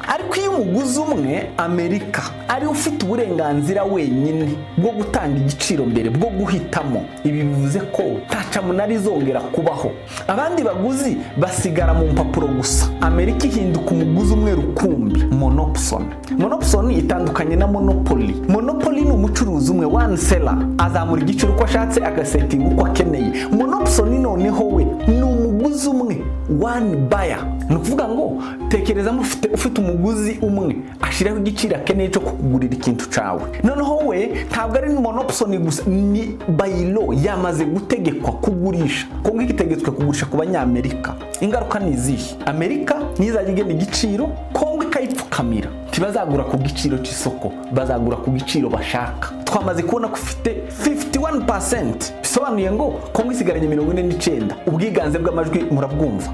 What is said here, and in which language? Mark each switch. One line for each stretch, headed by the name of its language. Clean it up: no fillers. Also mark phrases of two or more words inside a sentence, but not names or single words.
Kinyarwanda: Ariko iyo umuguzi umwe, Amerika, ari ufite uburenganzira wenyine bwo gutanga igiciro mbere, bwo guhitamo, ibi bivuze ko nta Cyamunara izongera kubaho, abandi baguzi basigara mu mpapuro gusa. Amerika ihinduka umuguzi umwe rukumbi, monopsony itandukanye na monopoly. Monopoly ni umucuruzi umwe,
English: one seller,
Kinyarwanda: azamura igiciro uko ashatse, agasetinga uko akeneye. Monopsony noneho we ni umuguzi umwe,
English: one buyer.
Kinyarwanda: Ni ukuvuga ngo tekereza ufite umuguzi umwe ashiraho igiciro akeneye cyo kugurira ikintu cawe. Noneho we ntabwo ari monopsony gusa, ni
English: by law
Kinyarwanda: yamaze gutegekwa kugurisha. Kongo itegetswe kugurisha ku banyamerika. Ingaruka ni izihe? Amerika nizajya igena igiciro, Kongo ikayipfukamira, ntibazagura ku giciro cy'isoko, bazagura ku giciro bashaka. Twamaze kubona ko ufite 51%, bisobanuye ngo Kongo isigaranye 49%, ubwiganze bw'amajwi murabwumva.